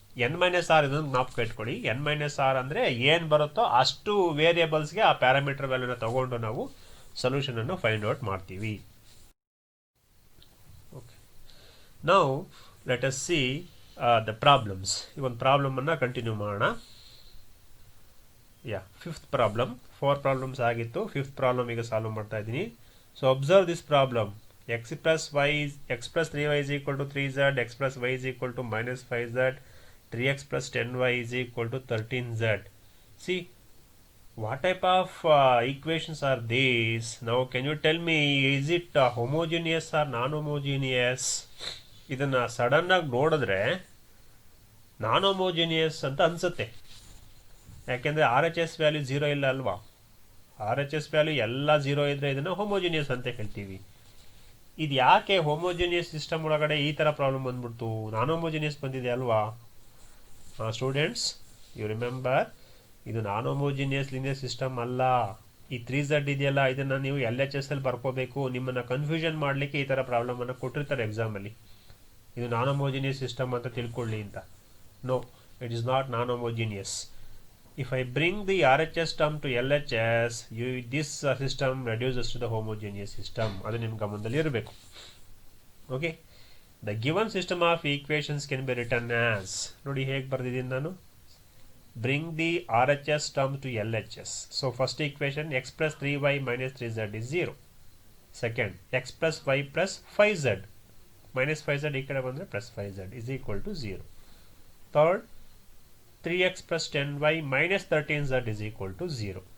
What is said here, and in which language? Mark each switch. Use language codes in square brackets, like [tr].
[kn] n-r ಇದನ್ನು ಜ್ಞಾಪಕ ಇಟ್ಕೊಳ್ಳಿ. n-r ಅಂದರೆ ಏನು ಬರುತ್ತೋ ಅಷ್ಟು ವೇರಿಯೇಬಲ್ಸ್ಗೆ ಆ ಪ್ಯಾರಾಮೀಟರ್ ವ್ಯಾಲ್ಯೂನ ತಗೊಂಡು ನಾವು ಸೊಲ್ಯೂಷನನ್ನು ಫೈಂಡ್ ಔಟ್ ಮಾಡ್ತೀವಿ. [en] Okay, now let us see the problems. [kn] ಈ ಒಂದು ಪ್ರಾಬ್ಲಮನ್ನು ಕಂಟಿನ್ಯೂ ಮಾಡೋಣ. Fifth problem. 4 ಪ್ರಾಬ್ಲಮ್ಸ್ ಆಗಿತ್ತು, ಫಿಫ್ತ್ ಪ್ರಾಬ್ಲಮ್ ಈಗ ಸಾಲ್ವ್ ಮಾಡ್ತಾ ಇದ್ದೀನಿ. [en] So observe this problem. x plus 3y is equal to 3z, x plus y is equal to -5z, 3x plus 10y is equal to 13z. See, what type of equations are these? Now can you tell me, is it homogeneous or non-homogeneous? [kn] ಇದನ್ನು ಸಡನ್ನಾಗಿ ನೋಡಿದ್ರೆ non homogeneous ಅಂತ ಅನಿಸುತ್ತೆ. ಯಾಕೆಂದರೆ RHS value 0 ಇಲ್ಲ ಅಲ್ವಾ. RHS value ಎಲ್ಲ 0 ಇದ್ದರೆ ಇದನ್ನು ಹೋಮೋಜಿನಿಯಸ್ ಅಂತ ಹೇಳ್ತೀವಿ. ಇದು ಯಾಕೆ ಹೋಮೋಜಿನಿಯಸ್ ಸಿಸ್ಟಮ್ ಒಳಗಡೆ ಈ ಥರ ಪ್ರಾಬ್ಲಮ್ ಬಂದ್ಬಿಡ್ತು, ನಾನ್ ಹೋಮೋಜಿನಿಯಸ್ ಬಂದಿದೆ ಅಲ್ವಾ ಸ್ಟೂಡೆಂಟ್ಸ್? [en] you remember, [kn] ಇದು ನಾನ್ ಹೋಮೋಜಿನಿಯಸ್ ಲೀನಿಯರ್ ಸಿಸ್ಟಮ್ ಅಲ್ಲ. ಈ 3z ಇದೆಯಲ್ಲ, ಇದನ್ನು ನೀವು LHS ಅಲ್ಲಿ ಬರ್ಕೋಬೇಕು. ನಿಮ್ಮನ್ನು ಕನ್ಫ್ಯೂಷನ್ ಮಾಡಲಿಕ್ಕೆ ಈ ಥರ ಪ್ರಾಬ್ಲಮನ್ನು ಕೊಟ್ಟಿರ್ತಾರೆ ಎಕ್ಸಾಮಲ್ಲಿ. ಇದು ನಾನ್ ಹೋಮೋಜಿನಿಯಸ್ ಸಿಸ್ಟಮ್ ಅಂತ ತಿಳ್ಕೊಳ್ಳಿ ಅಂತ. [en] No, it is not non homogeneous. If I bring the RHS term to LHS, this system reduces to the homogeneous system. [kn] ಅದು ನಿಮ್ಮ ಗಮನದಲ್ಲಿ ಇರಬೇಕು. [en] okay, the given system of equations can be written as, [kn] ನೋಡಿ ಹೇಗೆ ಬರೆದಿದ್ದೀನಿ ನಾನು. [en] Bring the RHS term to LHS. So first equation, x plus 3y minus 3z is 0. Second, x plus y plus 5z minus 5z [kn] ಈ ಕಡೆ ಬಂದರೆ [en] plus 5z is equal to 0. Third, 3x plus 10y minus 13z is equal to 0.